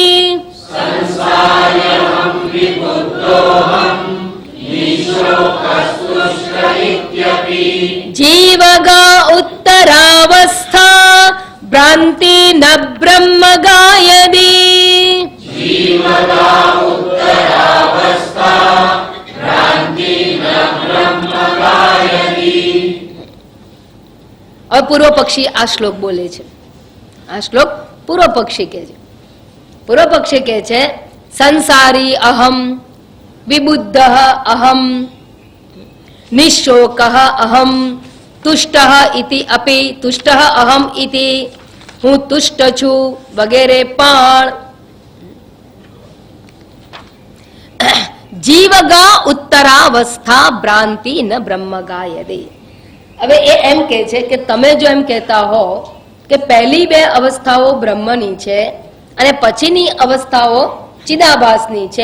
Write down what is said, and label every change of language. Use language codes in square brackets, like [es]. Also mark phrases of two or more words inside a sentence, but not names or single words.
[sa] જીવગા ઉત્તરાવસ્થા ભ્રાંતિ ન બ્રહ્મ ગાયદી [gu] હવે પૂર્વ પક્ષી આ શ્લોક બોલે છે. આ શ્લોક પૂર્વ પક્ષી કહે છે. પૂર્વ પક્ષી કહે છે [sa] સંસારી અહમ વિબુદ્ધ અહમ નિઃશોક અહમ તુષ્ટ ઇતિ અપિ તુષ્ટ અહમ ઇતિ [gu] હું તુષ્ટ છું વગેરે પણ [sa] જીવગા ઉત્તરાવસ્થા ભ્રાંતિ ન બ્રહ્મ ગાયતે. [gu] હવે એ એમ કહે છે કે તમે જો એમ કહેતા હો કે પહેલી બે અવસ્થાઓ બ્રહ્મની છે અને પછીની અવસ્થાઓ ચિદાભાસની છે.